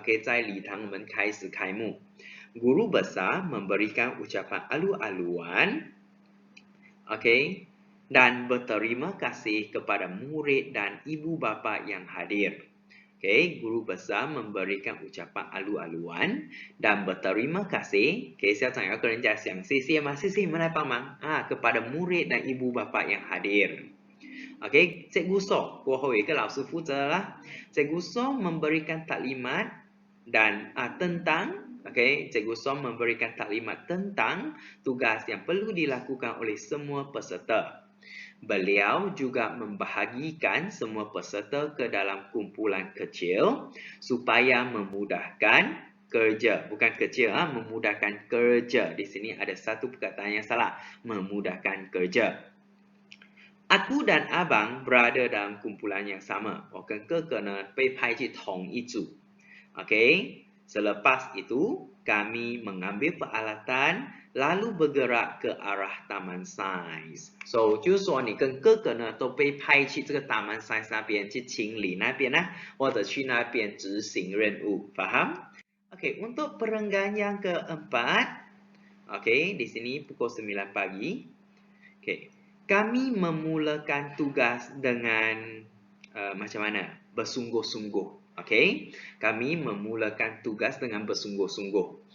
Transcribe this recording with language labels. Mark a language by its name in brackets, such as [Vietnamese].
[Chinese] 在礼堂我们开始开幕. [Malay] Guru besar memberikan ucapan alu-aluan dan berterima kasih kepada murid dan ibu bapa yang hadir. Guru besar memberikan ucapan alu-aluan dan berterima kasih. [Chinese] 校长要跟人家讲谢谢吗？谢谢你们来帮忙 [Malay] kepada murid dan ibu bapa yang hadir. [Chinese] Cikgu So, 过后有一个老师负责啦。 [Malay] Cikgu So memberikan taklimat dan tentang Cikgu So memberikan taklimat tentang tugas yang perlu dilakukan oleh semua peserta. Beliau juga membahagikan semua peserta ke dalam kumpulan kecil supaya memudahkan kerja. Bukan kecil, memudahkan kerja. Di sini ada satu perkataan yang salah. Memudahkan kerja. Aku dan abang berada dalam kumpulan yang sama. [Chinese] 我跟哥哥呢被派去同一组. [Malay] Selepas itu, kami mengambil peralatan lalu bergerak ke arah Taman Sains. So, [Chinese] 就是说你跟哥哥呢都被派去这个 Taman Sains 那边去清理那边或者去那边执行任务. [Malay] Faham? Untuk perenggan yang keempat, di sini pukul 9 pagi. Kami memulakan tugas dengan macam mana? Bersungguh-sungguh. Kami memulakan tugas dengan bersungguh-sungguh.